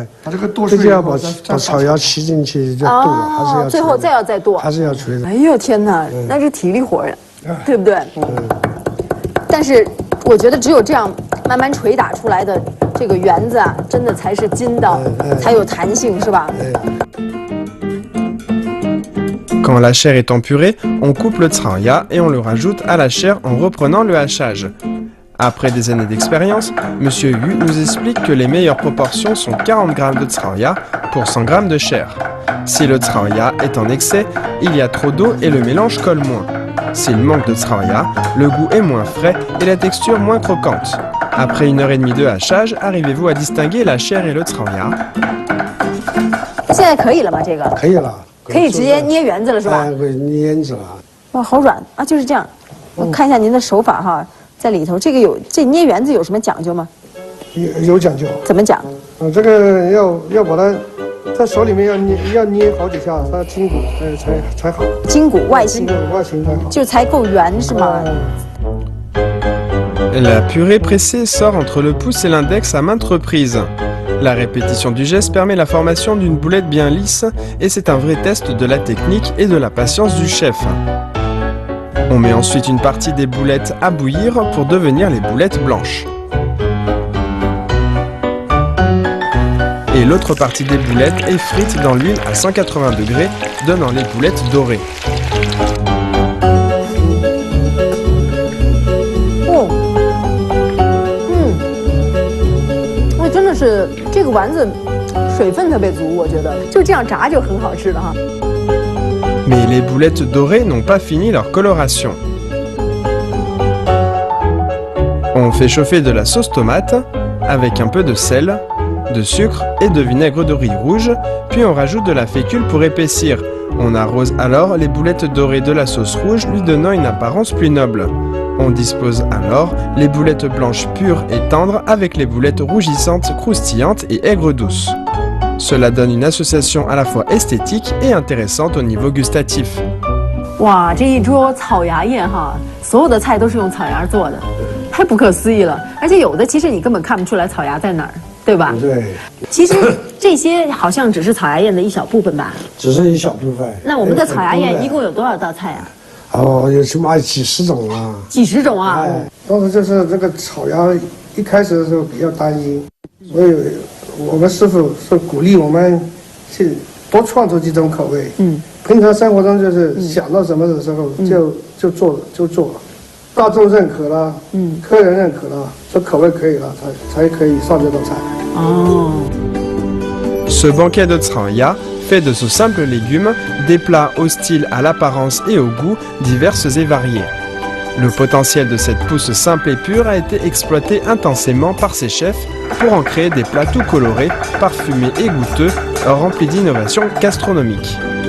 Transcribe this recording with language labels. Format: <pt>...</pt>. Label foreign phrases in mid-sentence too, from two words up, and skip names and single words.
<zh>把这个剁碎，就要把草芽骑进去就剁，还是要最后再剁，还是要捶的。哎呦天哪，那是体力活呀，对不对？但是我觉得只有这样慢慢捶打出来的这个圆子啊，真的才是筋道，才有弹性，是吧？</zh> <fr>Quand la chair est empurée, on coupe le Tsraoya et on le rajoute à la chair en reprenant le hachage. Après des années d'expérience, Monsieur Yu nous explique que les meilleures proportions sont 40 g de Tsraoya pour 100 g de chair. Si le Tsraoya est en excès, il y a trop d'eau et le mélange colle moins. S'il manque de Tsraoya, le goût est moins frais et la texture moins croquante. Après 1h30 de hachage, arrivez-vous à distinguer la chair et le Tsraoya?</fr> <zh>现在可以了吗？这个可以了。可以直接捏圆子了是吧？会捏圆子了。哇，好软啊！就是这样， 我看一下您的手法哈，在里头这捏圆子有什么讲究吗？有讲究。怎么讲？这个要把它在手里面要捏好几下，它筋骨才好。筋骨外形，外形才好，就才够圆是吗</zh> <fr>？La purée pressée sort entre le pouce et l'index à maintes reprises. La répétition du geste permet la formation d'une boulette bien lisse et c'est un vrai test de la technique et de la patience du chef. On met ensuite une partie des boulettes à bouillir pour devenir les boulettes blanches. Et l'autre partie des boulettes est frite dans l'huile à 180 degrés, donnant les boulettes dorées.</fr> <zh>真的是这个丸子水分特别足，我觉得就这样炸就很好吃了哈。</zh> <fr>Mais les boulettes dorées n'ont pas fini leur coloration. On fait chauffer de la sauce tomate avec un peu de sel, de sucre et de vinaigre de riz rouge, puis on rajoute de la fécule pour épaissir. On arrose alors les boulettes dorées de la sauce rouge, lui donnant une apparence plus noble. On dispose alors les boulettes blanches pures et tendres avec les boulettes rougissantes, croustillantes et aigres douces. Cela donne une association à la fois esthétique et intéressante au niveau gustatif.</fr> <zh>哇，这一桌草芽宴哈，所有的菜都是用草芽做的，太不可思议了。而且有的其实你根本看不出来草芽在哪儿，对吧？对。其实这些好像只是草芽宴的一小部分吧。只是一小部分。那我们的草芽宴一共有多少道菜啊？哦，有起码几十种啊！几十种啊！当时就是这个草芽一开始的时候比较单一，所以我们师傅是鼓励我们去多创出几种口味。平常生活中就是想到什么的时候就做了，大众认可了，客人认可了，这口味可以了，才可以上这道菜。哦。</zh> <fr>Ce banquet de Tsraya fait de ce simple légume des plats au style, à l'apparence et au goût diverses et variés. Le potentiel de cette pousse simple et pure a été exploité intensément par ses chefs pour en créer des plats tout colorés, parfumés et goûteux, remplis d'innovations gastronomiques.</fr>